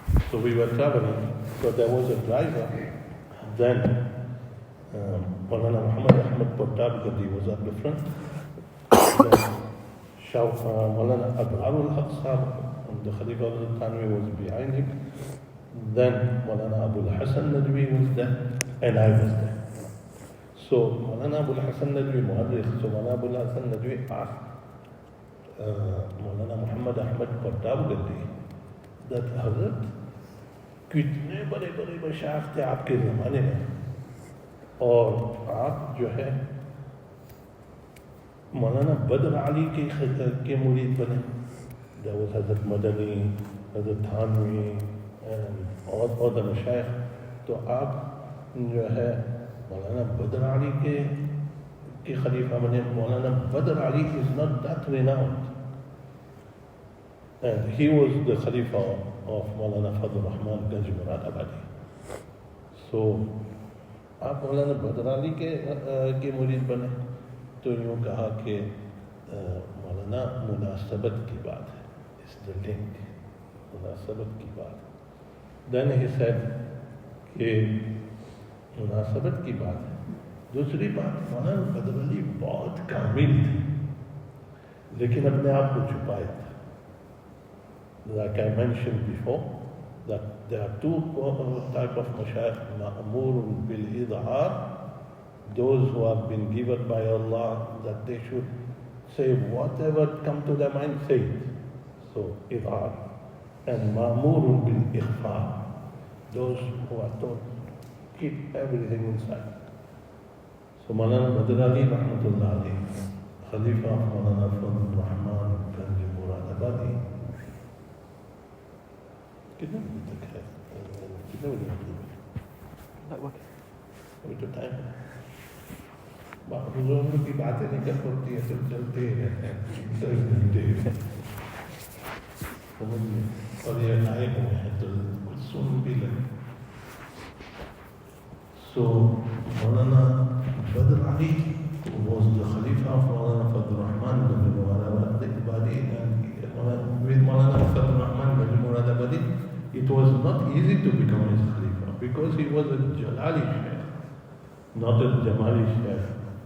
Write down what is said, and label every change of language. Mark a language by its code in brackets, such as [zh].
[en] So we were traveling, so there was a driver. Then Moulana Muhammad Ahmad Kitaab was at the front. Then Moulana Abrar al-Haq and the Khalifa of the Thanwi was behind him. Then Moulana Abul Hassan Nadwi was there, and I was there. So Moulana Abul Hassan Nadwi, so Moulana Abul Hassan Nadwi asked Moulana Muhammad Ahmad Kitaab that Hazrat, [hi] कितने बड़े बड़े मशाइख थे आपके ज़माने में, और आप जो है मौलाना बदर अली के मुरीद बने. [en] There was Hazrat Madani, Hazrat Thanwi, and all the मशाइख. [hi] तो आप जो है मौलाना बदर अली के खलीफा बने. [en] Maulana Badar Ali is not that renowned, and he was the khalifa of Moulana Fazlehaq Ganj Muradabadi. [hi] So आप मौलाना बदर अली के मुरीद बने. तो यूँ कहा कि मौलाना मुनासबत की बात है, इस [en] the link, [hi] मुनासबत की बात. [en] Then he said [hi] कि मुनासबत की बात है. दूसरी बात, मौलाना बदर अली बहुत कामिल थे, लेकिन अपने आप को छुपाए थे. [en] Like I mentioned before, that there are two types of mashayikh: ma'murun bil idhar, those who have been given by Allah that they should say whatever come to their mind, say it. So idhar. And ma'murun bil ikhfa, those who are told keep everything inside. So Moulana Badr Ali rahmatullah alayhi, Khalifa of Moulana Fazlul Rahman Ganj Muradabadi. [hi] कितने बजे तक है? कितने बजे मतलब? अभी तो time है. बुजुर्गों की बातें निकल पड़ती है, सब चलते ही रहते हैं, 10 घंटे. समझिए, और ये आए हुए हैं तो कुछ सुन भी लगे. [en] So Moulana Badr Ali was the Khalifa of Moulana Fazlul Rahman Ganj Muradabadi, and with Moulana Fazlul Rahman Ganj Muradabadi, it was not easy to become his Khalifa because he was a Jalali Shaykh, not a Jamali Shaykh.